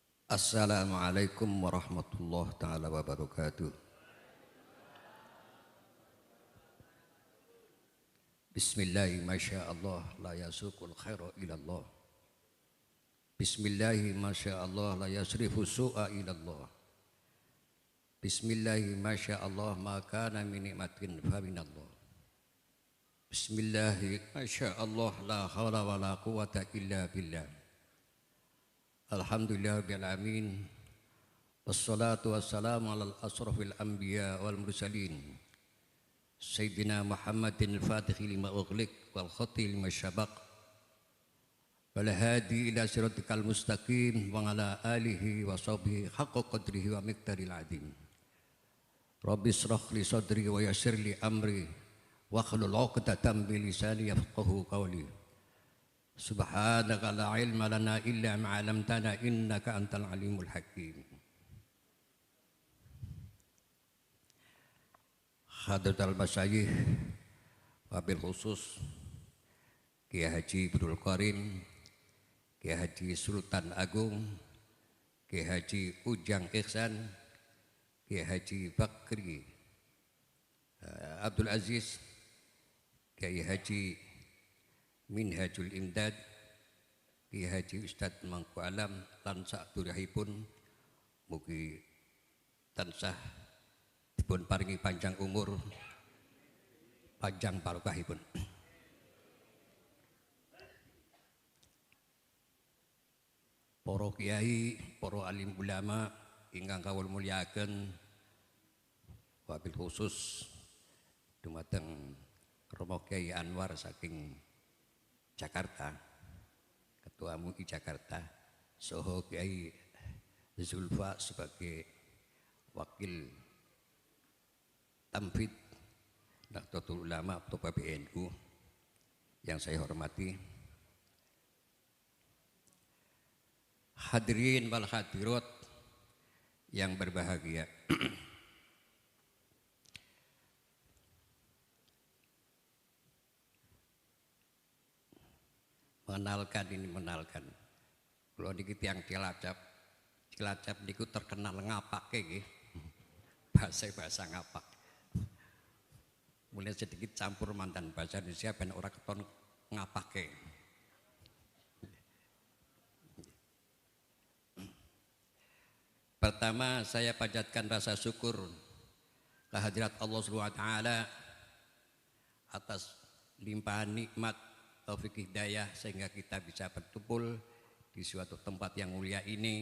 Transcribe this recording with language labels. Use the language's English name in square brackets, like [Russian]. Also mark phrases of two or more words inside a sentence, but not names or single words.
[Arabic] السلام عليكم ورحمة الله تعالى وبركاته. بسم الله ما شاء الله لا يسوق الخير إلا الله. بسم الله ما شاء الله لا يصرف السوء إلا الله. بسم الله ما شاء الله ما كان من نعمة فمن الله. بسم الله ما شاء الله لا حول ولا قوة إلا بالله. الحمد لله رب العالمين. والصلاة والسلام على أشرف الأنبياء والمرسلين. سيدنا محمد الفاتح لما أغلق والخاتم لما سبق والهادي إلى صراطك المستقيم وعلى آله وصحبه حق قدره ومقدار العظيم. رب اشرح لي صدري ويسر لي أمري واحلل عقدة من لساني يفقهوا قولي. سبحانك لا علم لنا إلا ما علمتنا إنك أنت العليم الحكيم. حضرة المشايخ وبالخصوص Kiai Haji Abdul Karim, Kiai Haji [Javanese] Sultan Agung, Kiai Haji Ujang Ihsan, Kiai Haji Bakri Abdul Aziz, Kiai Haji Minhajul Imdad, Kiai Haji Ustadz Mangku Alam lan sadurahipun mugi tansah dipun paringi panjang umur, panjang barokahipun. Para kiai, para alim ulama ingkang kawula mulyakaken, wabil [Indonesian] khusus dumateng Romo Kiai Anwar saking Jakarta, Ketua MUI Jakarta, soho Kiai Zulfa sebagai wakil Tamfid Nahdlatul Ulama atau PBNU yang saya hormati, [Arabic] الحاضرين والحاضرات [Indonesian] yang berbahagia. mengenalkan. [Javanese] Kalau niki tiyang Cilacap niku terkenal ngapake nggih. [Indonesian] Bahasa ngapak. Mulai sedikit campur mantan bahasa Indonesia [Javanese] ben ora keton ngapake. [Indonesian] Pertama saya panjatkan rasa syukur kehadirat Allah [Arabic] سبحانه وتعالى [Indonesian] atas limpahan nikmat taufik hidayah sehingga kita bisa berkumpul di suatu tempat yang mulia ini.